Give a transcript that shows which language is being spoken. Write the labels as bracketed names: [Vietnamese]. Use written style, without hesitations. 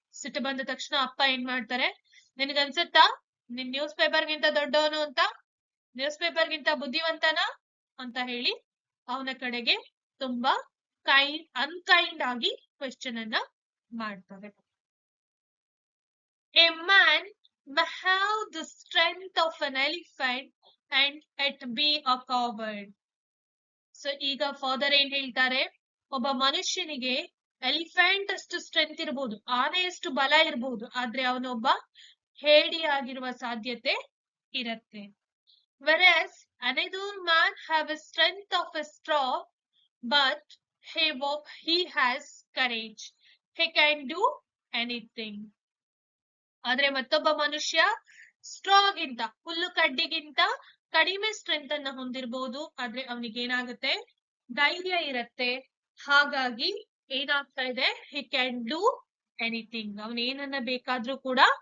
[Kannada] ಸಿಟ್ಟು ಬಂದ ತಕ್ಷಣ ಅಪ್ಪ ಏನ್ ಮಾಡ್ತಾರೆ, ನಿನಗನ್ಸುತ್ತಾ ನಿನ್ ನ್ಯೂಸ್ ಪೇಪರ್ಗಿಂತ ದೊಡ್ಡವನು ಅಂತ, ನ್ಯೂಸ್ ಪೇಪರ್ಗಿಂತ ಬುದ್ಧಿವಂತನ ಅಂತ ಹೇಳಿ ಅವನ ಕಡೆಗೆ ತುಂಬಾ ಅನ್ಕೈಂಡ್ ಆಗಿ ಕ್ವೆಶ್ಚನ್ ಅನ್ನ ಮಾಡ್ತಾರೆ. [English] A man may have the strength of an elephant and yet be a coward. [Kannada] So ಈಗ ಫಾದರ್ ಏನ್ ಹೇಳ್ತಾರೆ, ಒಬ್ಬ ಮನುಷ್ಯನಿಗೆ ಎಲಿಫೆಂಟ್ ಅಷ್ಟು ಸ್ಟ್ರೆಂತ್ ಇರಬಹುದು, ಆನೆಯಷ್ಟು ಬಲ ಇರಬಹುದು, ಆದ್ರೆ ಅವನೊಬ್ಬ ಹೇಡಿಯಾಗಿರುವ ಸಾಧ್ಯತೆ ಇರತ್ತೆ. [English] Whereas another man have a strength of a straw, but he has courage. He can do anything. [Kannada] ಆದ್ರೆ ಮತ್ತೊಬ್ಬ ಮನುಷ್ಯ ಸ್ಟ್ರಾ ಗಿಂತ, ಹುಲ್ಲು ಕಡ್ಡಿಗಿಂತ ಕಡಿಮೆ ಸ್ಟ್ರೆಂತ್ ಅನ್ನ ಹೊಂದಿರಬಹುದು, ಆದ್ರೆ ಅವನಿಗೆ ಏನಾಗುತ್ತೆ, ಧೈರ್ಯ ಇರತ್ತೆ. ಹಾಗಾಗಿ ಏನಾಗ್ತಾ ಇದೆ, [English] he can do anything, [Kannada] ಅವನ್ ಏನನ್ನ ಬೇಕಾದ್ರೂ ಕೂಡ